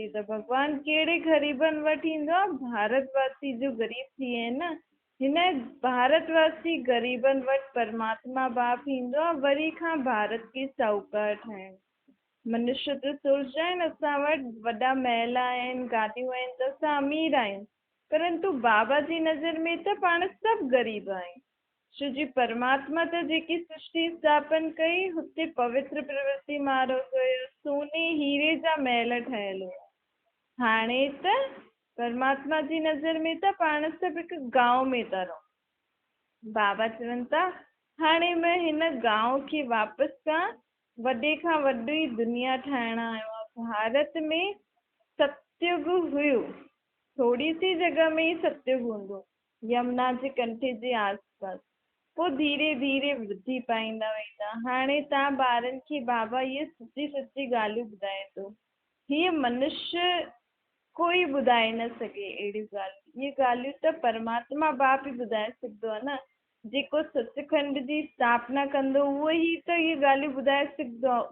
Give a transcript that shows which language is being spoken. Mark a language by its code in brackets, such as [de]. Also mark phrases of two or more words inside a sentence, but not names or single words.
[sd] त भॻवान कहिड़े ग़रीबनि वटि ईंदो आहे? भारतवासी जो ग़रीब थी विया आहिनि न, हिन भारतवासी ग़रीबनि वटि परमात्मा बाप ईंदो आहे, वरी खां भारत खे साहूकार ठाहिण। मनुष्य त सोचदा आहिनि असां वटि वॾा महल आहिनि, गाॾियूं आहिनि, त असां अमीर आहियूं, परंतु बाबा जी नज़र में त पाण सभु ग़रीब आहियूं। छो जी परमात्मा त जेकी सृष्टि स्थापन कई, हुते पवित्र प्रवृत्ति मार्ग हुयो, सोने हीरे जा महल ठहियल हुया। हाणे त परमात्मा जी नज़र में त पाण सभु हिकु गांव में था रहूं। बाबा चवनि था हाणे मैं हिन गांव खे वापसि खां वॾी दुनिया ठाहिण आयो आहे। भारत में सतयुग हुयो, थोड़ी सी जगह में ही सतयुग हूंदो, यमुना जे कंठे जे आसपास। पोइ धीरे धीरे वृद्धि पाईंदा वेंदा। हाणे तव्हां ॿारनि खे बाबा इहे सची सची ॻाल्हियूं ॿुधाए थो। हीअ मनुष्य कोई ॿुधाए न सघे अहिड़ियूं ॻाल्हियूं। इहे ॻाल्हियूं त परमात्मा बाप ही ॿुधाए सघंदो आहे न। जेको सचखंड जी स्थापना कंदो उहो ही त इहे ॻाल्हियूं ॿुधाए सघंदो आहे।